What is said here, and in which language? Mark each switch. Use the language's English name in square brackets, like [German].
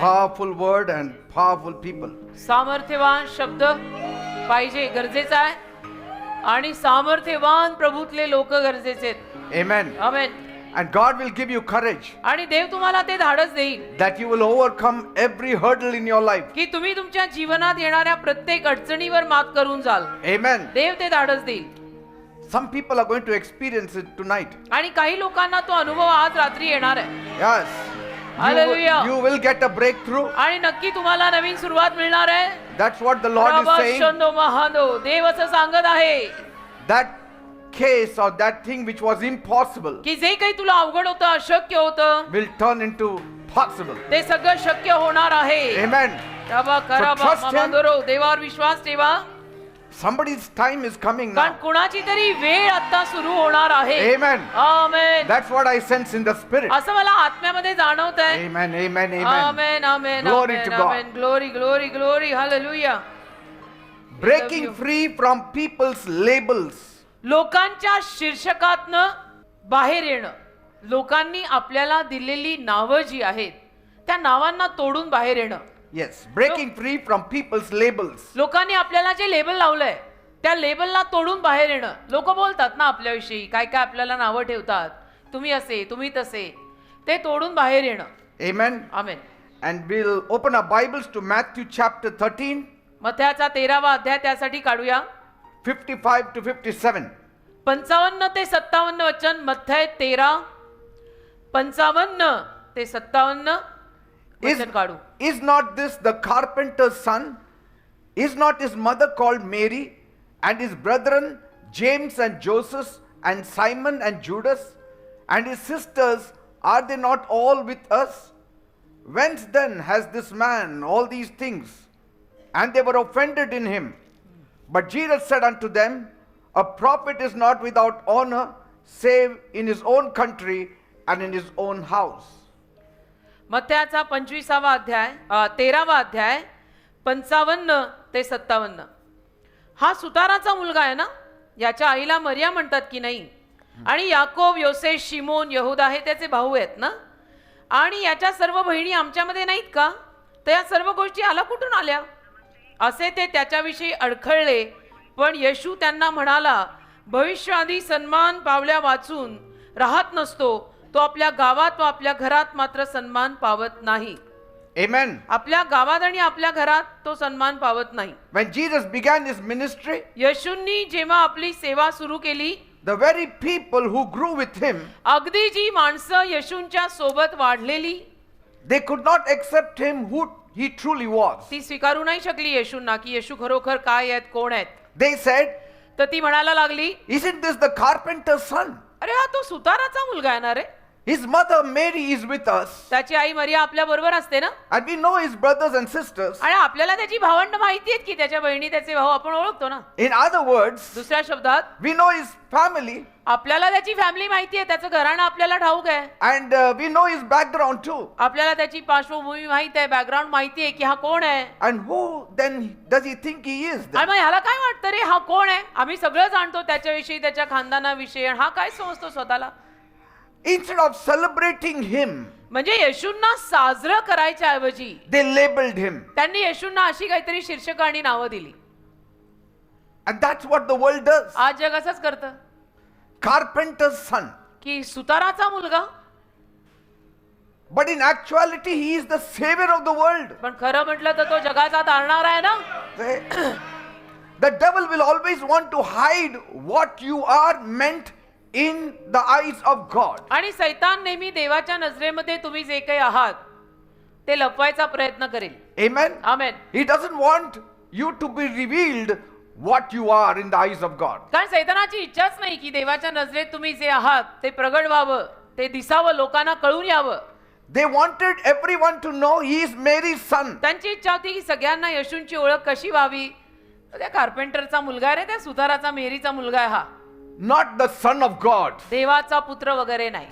[English] powerful word and powerful people. [Marathi] सामर्थ्यवान शब्द पाहिजे, गरजेचा आहे. आणि सामर्थ्यवान प्रभूतले लोक गरजेचे आहेत. [English] Amen. Amen. And God will give you courage [Marathi] आणि देव तुम्हाला ते धाडस देईल [English] that you will overcome every hurdle in your life. [Marathi] की तुम्ही तुमच्या जीवनात येणाऱ्या प्रत्येक अडचणीवर मात करून जाल. [English] Amen. [Marathi] देव ते धाडस देईल. [English] Some people are going to experience it tonight. [Marathi] आणि काही लोकांना तो अनुभव आज रात्री येणार आहे. [English] Yes. Hallelujah. You will get a breakthrough. [Marathi] आणि नक्की तुम्हाला नवीन सुरुवात मिळणार आहे. [English] That's what the Lord is saying. [Marathi] प्रभू महानो, देव असं सांगत आहे [English] That case or that thing which was impossible [Marathi] की जे काही तुला अवघड होतं, अशक्य होतं, [English] will turn into possible. [Marathi] ते सगळं शक्य होणार आहे. [English] Amen. trust him. [Marathi] मामादोरो, देवावर विश्वास ठेवा. [English] Somebody's time is coming [Marathi] कारण [English] now. [Marathi] कुणाची तरी वेळ आता सुरू होणार आहे. [English] Amen. Amen. That's what I sense in the spirit. [Marathi] असं मला आत्म्यामध्ये जाणवत आहे. [English] Amen. Amen. Amen. Amen amen Glory to God. Amen. Glory glory glory. Hallelujah. Breaking free from people's labels. [Marathi] लोकांच्या शीर्षकातनं बाहेर येणं. लोकांनी आपल्याला दिलेली नावं जी आहेत त्या नावांना तोडून बाहेर येणं. [English] Yes, breaking free from people's labels. [Marathi] लोकांनी आपल्याला जे लेबल लावलंय त्या लेबलला तोडून बाहेर येणं. लोक बोलतात ना आपल्याविषयी, काय काय आपल्याला नावं ठेवतात, तुम्ही असे तुम्ही तसे, ते तोडून बाहेर येणं. [English] Amen. Amen. And we'll open our Bibles to Matthew chapter 13, [Marathi] मत्थ्याचा 13वा अध्याय त्यासाठी काढूया. [English] 55 to 57. [Marathi] 55 ते 57 वचन. मत्थ्य 13 55 ते 57 वचन काढू. [English] Is not this the carpenter's son? Is not his mother called Mary, and his brethren James and Joseph and Simon and Judas, and his sisters, are they not all with us? Whence then has this man all these things? And they were offended in him. But Jesus said unto them, a prophet is not without honor, save in his own country and in his own house. [Marathi] मत्थ्याचा 25वा अध्याय 13वा अध्याय 55 ते 57. हा सुताराचा मुलगा आहे ना, याच्या आईला मरिया म्हणतात की नाही, आणि याकोब, योसेफ, शिमोन, यहूदा हे त्याचे भाऊ आहेत ना, आणि याच्या सर्व बहिणी आमच्यामध्ये नाहीत का, तर या सर्व गोष्टी आला कुठून आल्या असे ते त्याच्याविषयी अडखळले. पण येशू त्यांना म्हणाला, भविष्याआधी सन्मान पावल्या वाचून राहत नसतो तो आपल्या गावात व आपल्या घरात मात्र सन्मान पावत नाही. [English] Amen. [Marathi] आपल्या गावात आणि आपल्या घरात तो सन्मान पावत नाही. [English] When Jesus began his ministry, [Marathi] येशूंनी जेव्हा आपली सेवा सुरू केली, [English] the very people who grew with him, [Marathi] अगदी जी माणसं येशूंच्या सोबत वाढलेली, [English] they could not accept him who he truly was. [Marathi] ती स्वीकारू नाही शकली येशूंना की येशू खरोखर काय आहेत, कोण आहेत. [English] They said, [Marathi] तर ती म्हणायला लागली, [English] isn't this the carpenter's son? [Marathi] अरे हा तो सुताराचा मुलगा आहे ना रे. [English] His mother Mary is with us, [Marathi] त्याची आई मरिया आपल्या बरोबर असते ना, [English] and we know his brothers and sisters. [Marathi] आणि आपल्याला त्याची भावंड माहिती आहेत की त्याच्या बहिणी त्याचे भाऊ आपण ओळखतो ना. [English] In other words, [Marathi] दुसऱ्या शब्दात [English] we know his family, [Marathi] आपल्याला त्याची फॅमिली माहिती आहे, त्याचं घराणं आपल्याला ठाऊक आहे, [English] and we know his background too. [Marathi] आपल्याला त्याची पार्श्वभूमी माहिती आहे, बॅकग्राऊंड माहिती आहे की हा कोण आहे. [English] And who then does he think he is then? [Marathi] आणि मग ह्याला काय वाटतं रे, हा कोण आहे. आम्ही सगळं जाणतो त्याच्याविषयी, त्याच्या खानदानाविषयी, आणि हा काय समजतो स्वतःला. [English] Instead of celebrating him, [Marathi] म्हणजे येशूंना साजरं करायच्या ऐवजी [English] they labeled him. [Marathi] त्यांनी येशूंना अशी काहीतरी शीर्षक आणि नावं दिली. [English] And that's what the world does. [Marathi] आज जग असंच करतं [English] Carpenter's son. [Marathi] की सुताराचा मुलगा, [English] But in actuality, he is the savior of the world. [Marathi] पण खरं म्हटलं तर तो जगाचा तारणार आहे ना. [English] The devil will always want to hide what you are meant in the eyes of God. [Marathi] आणि सैतान नेहमी देवाच्या नजरेमध्ये तुम्ही जे काही आहात ते लपवायचा प्रयत्न करेल. [English] Amen. Amen. He doesn't want you to be revealed what you are in the eyes of God. [Marathi] कारण सैतानाची इच्छाच नाही की देवाच्या नजरेत तुम्ही जे आहात ते प्रगट व्हावं, ते दिसावं, लोकांना कळून यावं. [English] They wanted everyone to know he is Mary's son. [Marathi] त्यांची इच्छा होती की सगळ्यांना येशूंची ओळख कशी व्हावी. त्या कार्पेंटरचा मुलगा आहे रे, त्या सुताराचा, मेरीचा मुलगा आहे हा, [English] Not the son of God. [Marathi] देवाचा पुत्र वगैरे नाही.